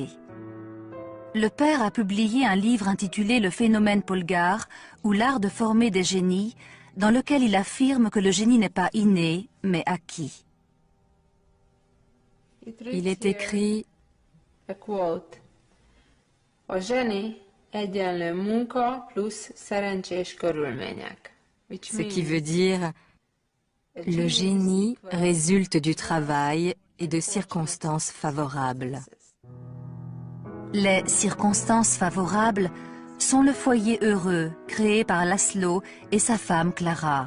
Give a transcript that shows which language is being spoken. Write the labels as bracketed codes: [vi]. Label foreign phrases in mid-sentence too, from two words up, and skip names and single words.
[fr] Le père a publié un livre intitulé « Le phénomène Polgar » ou l'art de former des génies, dans lequel il affirme que le génie n'est pas inné, mais acquis. Il est écrit [en] A quote. [hu] A zseni egyenlő munka plusz szerencsés körülmények. [fr] ce qui veut dire le génie résulte du travail et de circonstances favorables. Les circonstances favorables sont le foyer heureux créé par László et sa femme Klára.